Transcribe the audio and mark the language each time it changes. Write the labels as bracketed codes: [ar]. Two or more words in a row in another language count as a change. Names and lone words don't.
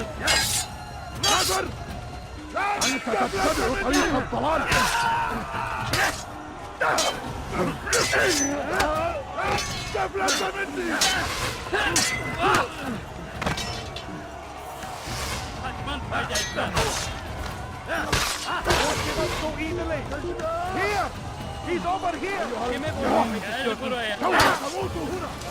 [tr] Hazır! [ar] أنت تتبع طريق الضلال! استفلت مني! [tr] Kaçman fayda etmez! [en] Don't give up so easily! Here! He's over here! [tr] Kime vurmak istiyorsun? Buraya! [ar] موتوا هنا!